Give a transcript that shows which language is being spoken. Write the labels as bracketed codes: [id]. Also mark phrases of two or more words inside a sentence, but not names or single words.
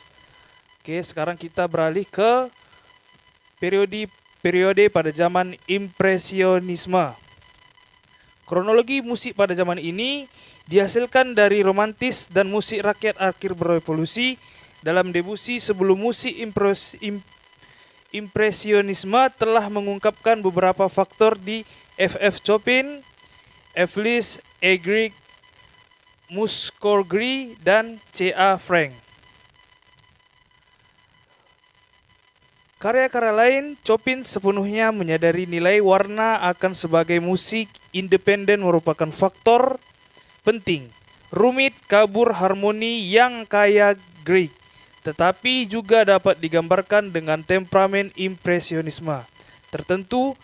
[id] Oke, sekarang kita beralih ke periode pada zaman impresionisme. Kronologi musik pada zaman ini dihasilkan dari romantis dan musik rakyat akhir berevolusi. Dalam Debussy sebelum musik impresionisme telah mengungkapkan beberapa faktor di F. Chopin, F. Liszt, E. Grieg, Mussorgsky, dan C.A. Frank. Karya-karya lain, Chopin sepenuhnya menyadari nilai warna akan sebagai musik independen merupakan faktor penting. Rumit, kabur, harmoni yang kaya Grieg, tetapi juga dapat digambarkan dengan temperamen impresionisme tertentu.